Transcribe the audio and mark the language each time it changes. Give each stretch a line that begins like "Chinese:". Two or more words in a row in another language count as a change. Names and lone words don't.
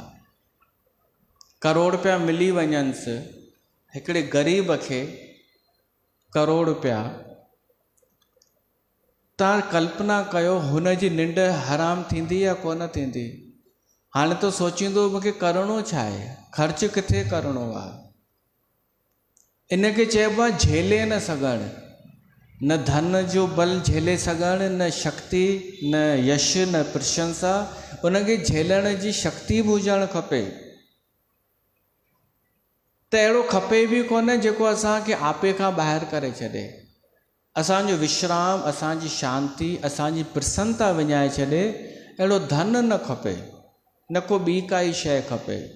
Sindhi: करोड़ रुपया मिली वञनिसि, हिकिड़े ग़रीब खे करोड़ रुपया, तव्हां कल्पना कयो हुन जी निंड हराम थींदी या कोन थींदी? हाणे तो सोचींदो मूंखे करिणो छा आहे, ख़र्च किथे करिणो आहे। इनखे चइबो आहे झेले न सघणु। न धन जो बल झेले सघणु, न शक्ति, न यश, न प्रशंसा। उनखे झेलण जी शक्ति बि हुजणु खपे। त अहिड़ो खपे बि कोन जेको असांखे आपे खां ॿाहिरि करे छॾे, असांजो विश्राम, असांजी शांति, असांजी प्रसन्नता विञाए छॾे। अहिड़ो धन न खपे, न को ॿी काई शइ खपे।